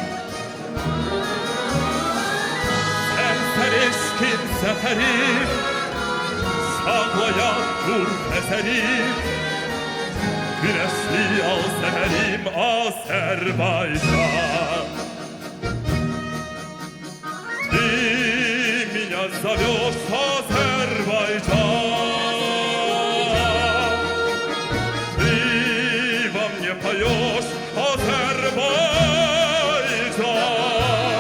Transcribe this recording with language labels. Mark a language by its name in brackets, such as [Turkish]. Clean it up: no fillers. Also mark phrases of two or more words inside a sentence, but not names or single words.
[Azerbaijani] Sen eşkin seferim, ağlayan dur ezerim, güneşli al seherim Azerbaycan. [Russian] Ты меня зовешь, Азербайджан, ты во мне поешь, Азербайджан.